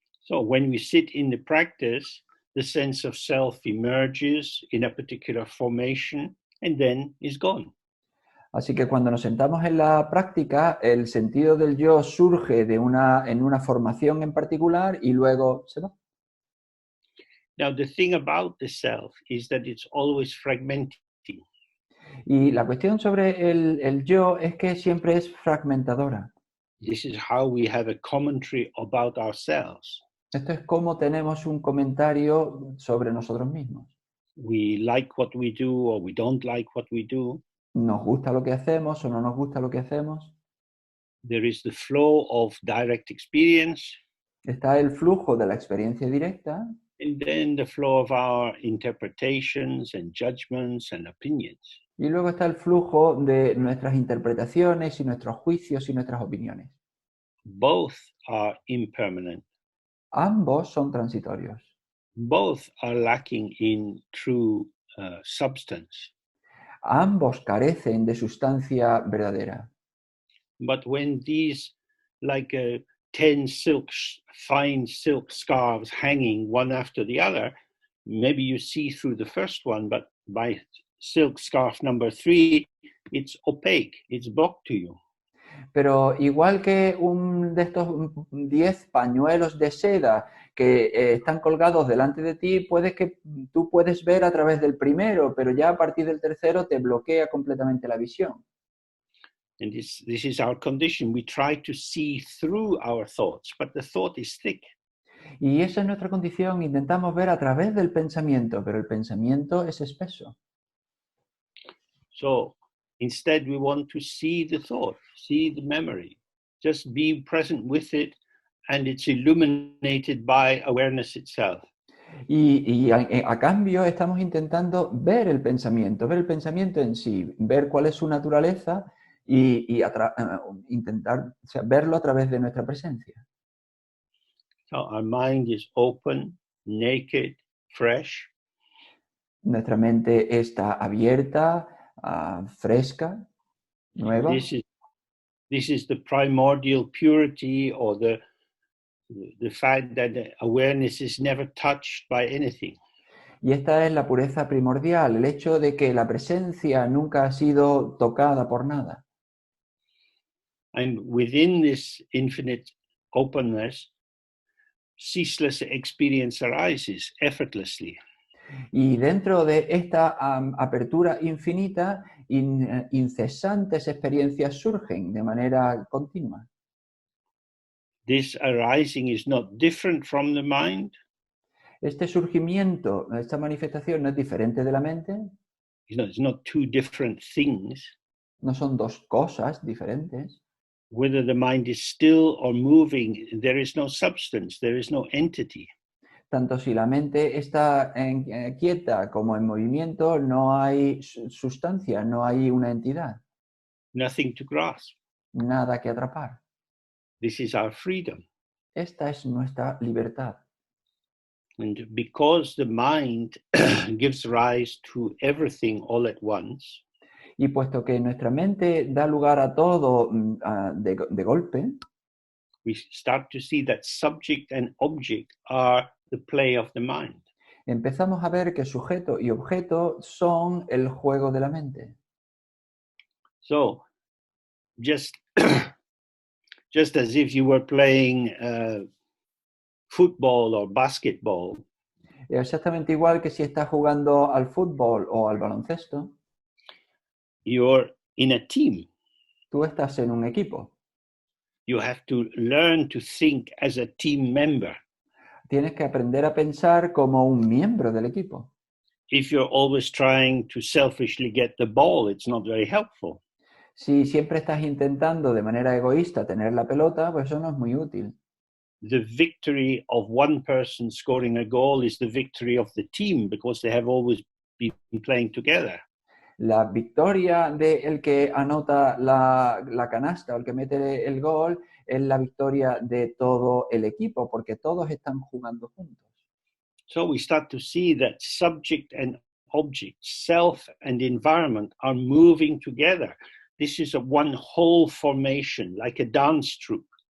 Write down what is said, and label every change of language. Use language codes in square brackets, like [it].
[en] So when we sit in the practice, the sense of self emerges in a particular formation and then is gone. [es] Así que cuando nos sentamos en la práctica, el sentido del yo surge en una formación en particular y luego se va. [en] Now, the thing about the self is that it's always fragmenting. [es] Y la cuestión sobre el yo es que siempre es fragmentadora. [en] This is how we have a commentary about ourselves. [es] Esto es como tenemos un comentario sobre nosotros mismos. [en] We like what we do or we don't like what we do. [es] ¿Nos gusta lo que hacemos o no nos gusta lo que hacemos? [en] There is the flow of direct experience, [es] Está el flujo de la experiencia directa [en] and then the flow of our interpretations and judgments and opinions. [es] y luego está el flujo de nuestras interpretaciones y nuestros juicios y nuestras opiniones. [en] Both are impermanent. [es] Ambos son transitorios. [en] Both are lacking in true substance. [es] Ambos carecen de sustancia verdadera. [en] But when these, like 10 fine silk scarves hanging one after the other, maybe you see through the first one, but by silk scarf number 3, it's opaque, it's blocked to you. [es] Pero igual que un de estos 10 pañuelos de seda que están colgados delante de ti, tú puedes ver a través del primero, pero ya a partir del tercero te bloquea completamente la visión. [en] And this is our condition. We try to see through our thoughts, but the thought is thick. [es] Y esa es nuestra condición. Intentamos ver a través del pensamiento, pero el pensamiento es espeso. [en] So instead, we want to see the thought, see the memory, just be present with it, and it's illuminated by awareness itself. [es] Y a cambio estamos intentando ver el pensamiento en sí, ver cuál es su naturaleza y intentar verlo a través de nuestra presencia. [en] So our mind is open, naked, fresh. [es] Nuestra mente está abierta, fresca, nueva. [en] This is the primordial purity, or the fact that the awareness is never touched by anything. [es] Y esta es la pureza primordial, el hecho de que la presencia nunca ha sido tocada por nada. [en] And within this infinite openness, ceaseless experience arises effortlessly. [es] Y dentro de esta apertura infinita, incesantes experiencias surgen de manera continua. [en] This arising is not different from the mind. [es] Este surgimiento, esta manifestación no es diferente de la mente. [en] It's not two different things. [es] No son dos cosas diferentes. [en] Whether the mind is still or moving, there is no substance, there is no entity. [es] Tanto si la mente está quieta como en movimiento, no hay sustancia, no hay una entidad. [en] Nothing to grasp. [es] Nada que atrapar. [en] This is our freedom. [es] Esta es nuestra libertad. [en] And because the mind gives rise to everything all at once, [es] y puesto que nuestra mente da lugar a todo de golpe, [en] we start to see that subject and object are the play of the mind. [es] Empezamos a ver que sujeto y objeto son el juego de la mente. [en] So, just as if you were playing football or basketball. [es] Exactamente igual que si estás jugando al fútbol o al baloncesto. [en] You're in a team. [es] Tú estás en un equipo. [en] You have to learn to think as a team member. [es] Tienes que aprender a pensar como un miembro del equipo. [en] If you're always trying to selfishly get the ball, it's not very helpful. [es] Si siempre estás intentando de manera egoísta tener la pelota, pues eso no es muy útil. [en] The victory of one person scoring a goal is the victory of the team because they have always been playing together. [es] La victoria del que anota la canasta o el que mete el gol es la victoria de todo el equipo porque todos están jugando juntos. [en] So we start to see that subject and object, self and environment are moving together. This is a one whole formation, like a dance troupe.